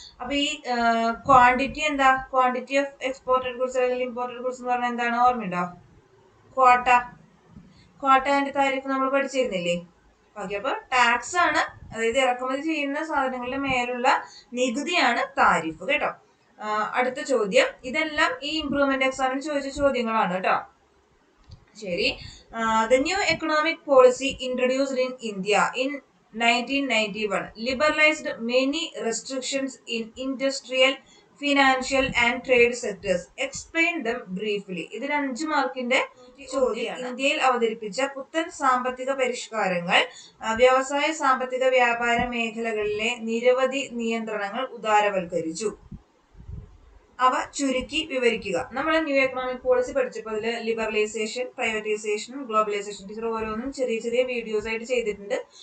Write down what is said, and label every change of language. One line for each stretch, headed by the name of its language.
Malayalam: അപ്പൊ ഈ ക്വാണ്ടിറ്റി എന്താ? ക്വാണ്ടിറ്റി ഓഫ് എക്സ്പോർട്ടഡ് ഗുഡ്സ് അല്ലെങ്കിൽ ഇമ്പോർട്ടഡ് ഗുഡ്സ് എന്ന് പറഞ്ഞാൽ എന്താണ്? ഓർമ്മയുണ്ടോ? ക്വാട്ട. ക്വാട്ട ആൻഡ് താരിഫ് നമ്മൾ പഠിച്ചിരുന്നില്ലേ? ഓക്കെ, അപ്പൊ ടാക്സ് ആണ്, അതായത് ഇറക്കുമതി ചെയ്യുന്ന സാധനങ്ങളുടെ മേലുള്ള നികുതിയാണ് താരിഫ് കേട്ടോ. അടുത്ത ചോദ്യം, ഇതെല്ലാം ഈ ഇംപ്രൂവ്മെന്റ് എക്സാമിന് ചോദിച്ച ചോദ്യങ്ങളാണ് കേട്ടോ. ശരി.
English: The new economic policy introduced in India in 1991 liberalized many restrictions in industrial, financial and trade sectors. Explain them briefly.
Malayalam: ഇതിന് 5 മാർക്കിന്റെ ചോദ്യമാണ്. ഇന്ത്യയിൽ അവതരിപ്പിച്ച പുത്തൻ സാമ്പത്തിക പരിഷ്കാരങ്ങൾ വ്യവസായ, സാമ്പത്തിക, വ്യാപാര മേഖലകളിലെ നിരവധി നിയന്ത്രണങ്ങൾ ഉദാരവൽക്കരിച്ചു. അവ ചുരുക്കി വിവരിക്കുക. നമ്മൾ ന്യൂ എക്കണോമിക് പോളിസി പഠിച്ചപ്പോൾ അതിൽ ലിബറലൈസേഷൻ, പ്രൈവറ്റൈസേഷൻ, ഗ്ലോബലൈസേഷൻ ടീച്ചർ ഓരോന്നും ചെറിയ ചെറിയ വീഡിയോസ് ആയിട്ട് ചെയ്തിട്ടുണ്ട്.